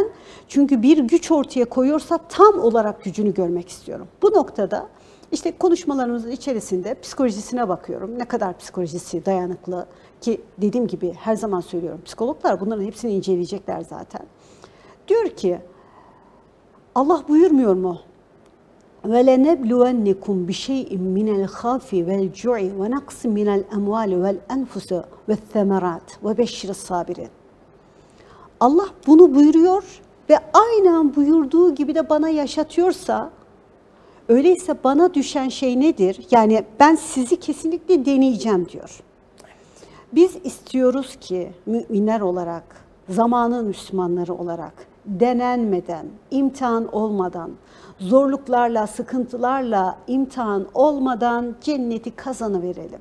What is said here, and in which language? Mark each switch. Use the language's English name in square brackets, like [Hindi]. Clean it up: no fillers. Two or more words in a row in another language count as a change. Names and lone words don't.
[Turkish] Çünkü bir güç ortaya koyuyorsa tam olarak gücünü görmek istiyorum. Bu noktada işte konuşmalarımızın içerisinde psikolojisine bakıyorum. Ne kadar psikolojisi dayanıklı ki dediğim gibi her zaman söylüyorum. Psikologlar bunların hepsini inceleyecekler zaten. Diyor ki Allah buyurmuyor mu? [Arabic] وَلَنَبْلُوَنِّكُمْ بِشَيْءٍ مِنَ الْخَافِ وَالْجُوعِ وَنَقْصٍ مِنَ الْأَمْوَالِ وَالْأَنْفُسِ وَالثَّمَرَاتِ وَبَشِّرِ الصَّابِرِينَ. [Turkish] Allah bunu buyuruyor ve aynen buyurduğu gibi de bana yaşatıyorsa, öyleyse bana düşen şey nedir? Yani ben sizi kesinlikle deneyeceğim diyor. Biz istiyoruz ki müminler olarak, zamanın Müslümanları olarak denenmeden, imtihan olmadan, zorluklarla, sıkıntılarla imtihan olmadan cenneti kazanıverelim.